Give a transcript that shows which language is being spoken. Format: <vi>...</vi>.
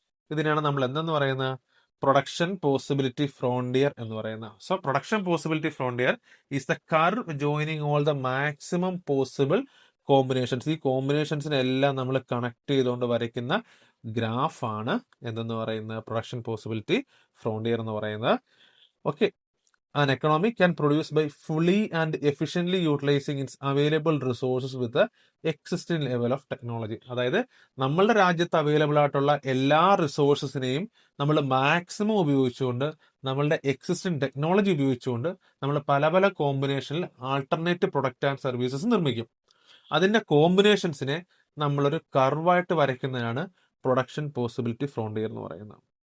<ml>ഇതിനാണ് നമ്മൾ എന്തെന്ന് പറയുന്നത്? പ്രൊഡക്ഷൻ പോസിബിലിറ്റി ഫ്രോണ്ടിയർ എന്ന് പറയുന്നത്.</ml> <en>So production possibility frontier is the curve joining all the maximum possible combinations.</en> <ml>ഈ കോമ്പിനേഷൻസിനെ എല്ലാം നമ്മൾ കണക്ട് ചെയ്തുകൊണ്ട് വരയ്ക്കുന്ന ഗ്രാഫാണ് എന്തെന്ന് പറയുന്നത്? പ്രൊഡക്ഷൻ പോസിബിലിറ്റി ഫ്രോണ്ടിയർ എന്ന് പറയുന്നത്.</ml> <en>Okay, an economy can produce by fully and efficiently utilizing its available resources with the existing level of technology.</en> <ml>അതായത് നമ്മളുടെ രാജ്യത്ത് അവൈലബിൾ ആയിട്ടുള്ള എല്ലാ റിസോഴ്സസിനെയും നമ്മൾ മാക്സിമം ഉപയോഗിച്ചുകൊണ്ട്, നമ്മളുടെ എക്സിസ്റ്റിംഗ് ടെക്നോളജി ഉപയോഗിച്ചുകൊണ്ട് നമ്മൾ പല പല കോമ്പിനേഷനിൽ ആൾട്ടർനേറ്റ് പ്രൊഡക്റ്റ് ആൻഡ് സർവീസസ് നിർമ്മിക്കും. അതിന്റെ കോമ്പിനേഷൻസിനെ നമ്മളൊരു കർവായിട്ട് വരയ്ക്കുന്നതാണ് പ്രൊഡക്ഷൻ പോസിബിലിറ്റി ഫ്രോണ്ടിയർ എന്ന് പറയുന്നത്.</ml>